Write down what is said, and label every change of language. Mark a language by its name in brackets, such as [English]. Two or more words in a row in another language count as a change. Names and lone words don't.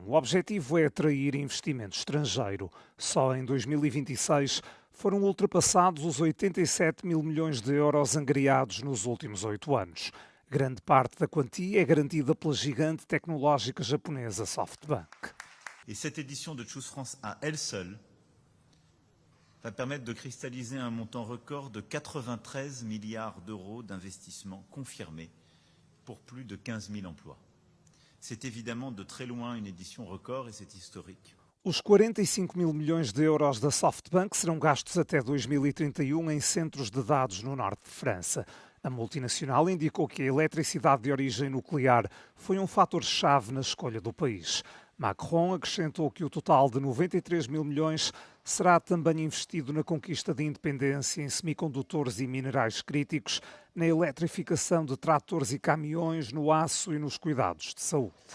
[Portuguese] O objetivo é atrair investimento estrangeiro. Só em 2026 foram ultrapassados os 87 mil milhões de euros angariados nos últimos 8 anos. Grande parte da quantia é garantida pela gigante tecnológica japonesa SoftBank. [French] E cette édition de Choose France à elle seule va permettre de cristalliser un montant record de 93 milliards d'euros d'investissement confirmés pour plus de 15 000 emplois. C'est évidemment de très loin une édition record et c'est historique. [Portuguese] Os 45 mil milhões de euros da SoftBank serão gastos até 2031 em centros de dados no norte de França. A multinacional indicou que a eletricidade de origem nuclear foi um fator-chave na escolha do país. Macron acrescentou que o total de 93 mil milhões será também investido na conquista de independência em semicondutores e minerais críticos, na eletrificação de tratores e caminhões, no aço e nos cuidados de saúde.